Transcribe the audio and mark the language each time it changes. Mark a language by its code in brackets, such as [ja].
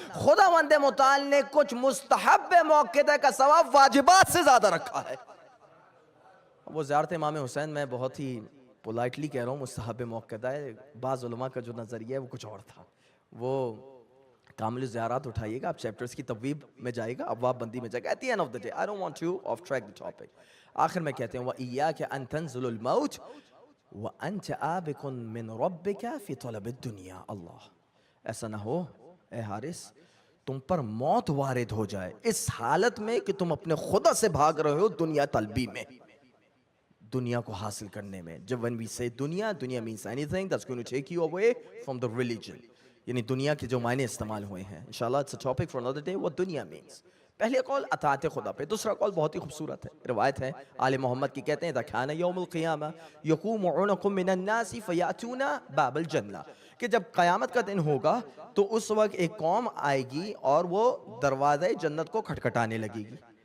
[ur] خداوند متعال نے کچھ مستحب موقعہ کا ثواب واجبات سے زیادہ رکھا ہے. وہ زیارت امام حسین میں بہت ہی پولائٹلی کہہ رہا ہوں مستحب موقعہ ہے. بعض علماء کا جو نظریہ ہے وہ کچھ اور تھا. وہ کامل الزیارات اٹھائیے گا, آپ چیپٹرز کی تبویب میں جائے گا, ابواب بندی میں جائے گا. [en] At the end of the day, I don't want to off track the topic. [ur] آخر میں کہتے ہیں [ar] وَإِيَّاكَ أَن تَنزُلُ الْمَوْتِ وَأَنْتَ آبِقٌ مِّن رَبِّكَ فِي طَلَبِ الدُّنْيَا. [ur] اللہ, ایسا نہ ہو اے حارث تم پر موت وارد ہو جائے اس حالت میں کہ تم اپنے خدا سے بھاگ رہے ہو دنیا طلبی میں, دنیا کو حاصل کرنے میں. [en] جب when we say dunya means anything that's going to take you away from the religion. [ur] یعنی دنیا کے جو معنی استعمال ہوئے ہیں. [en] انشاءاللہ it's a topic for another day what دنیا means. [ur] پہلے قول اطاعت خدا پہ, دوسرا قول بہت ہی خوبصورت ہے. روایت ہے آل محمد کی, کہتے ہیں [ar] اذا كان يوم القيامة يقوم عنق من الناس فيأتون باب الجنة, [ur] کہ جب قیامت کا دن ہوگا تو اس وقت ایک قوم آئے گی اور وہ دروازے جنت کو کھٹکھٹانے لگے گی.